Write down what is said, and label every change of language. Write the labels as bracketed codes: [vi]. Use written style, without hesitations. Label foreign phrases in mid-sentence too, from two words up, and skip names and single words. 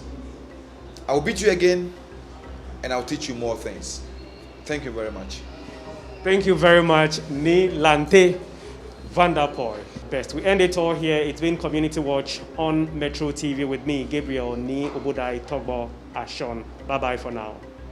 [en] I will beat you again, and I'll teach you more things. Thank you very much. Thank you very much, Lante Vanderpuiye. Best. We end it all here. It's been Community Watch on Metro TV with me, Gabriel Ni Obodai Togbo Ashon. Bye-bye for now.